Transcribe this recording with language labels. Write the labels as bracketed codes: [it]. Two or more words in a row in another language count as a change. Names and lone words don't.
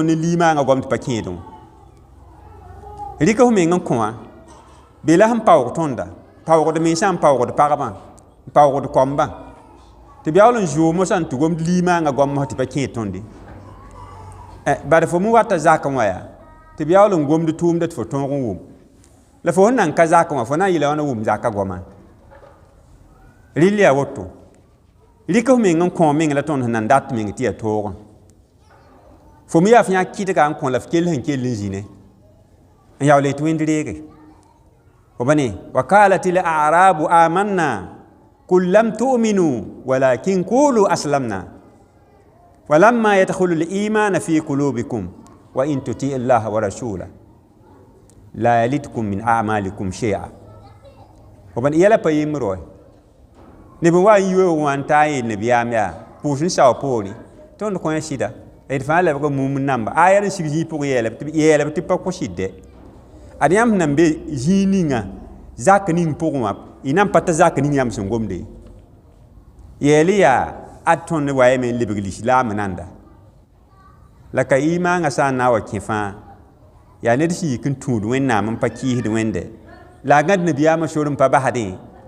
[mos] ne limaangã goam tɩ pa kẽedẽ wã rɩk f meng n kõ wã be la sẽn paoog tõnda paoogd mensã n paoogd pagbã n paoogd kombã tɩ b yaool n zʋʋg mosã n tɩ gomd limaangã goam mosã tɩ pa kẽed tõnde bad fo mu wata zakẽ wã yaa tɩ b yaool n gomd tʋʋmda tɩ fo tõog n wʋm la fo sẽn nan ka zakẽ wã fo na n yɩla wãna wʋm zakã goamã rɩl yaa woto rɩk f meng n kõ meng la tõnd sẽn nan dat meng tɩ yaa toogẽ fo me yaa f yã kɩdga n kõ la f kell sẽn kell n zĩne n yaool yetɩ wẽnd reege fo bane wa [ar] قالت الأعراب آمنا قل لم تؤمنوا ولكن قولوا أسلمنا ولما يدخل الإيمان في قلوبكم وإن تطيعوا الله ورسوله لا يلتكم من أعمالكم شيئا [mos] fo bane yɛla pa yembr wa neb n wa n yɩ wã n taa n yeel nebiyaam yaa pʋʋs n sao poore tõnd kõ ya sɩda d fãa lebga mum n namba aya n sig zĩig pʋgẽ yɛɛlb tɩ pa kõ sɩddɛ ad yãmb sẽn nan be zĩig ninga zak ning pʋgẽ wã y nan pa ta zak ning yãmb sẽn gomde yɛɛl yaa ad tõnd wayame n lebg lislaam nanda la ka imaangã sã n na n wa kẽ fãa yaa ned sẽn yik n tũud wẽnnaam n pa kɩɩsd wẽnde la a gãd nebiyaamã sor n pa basdẽ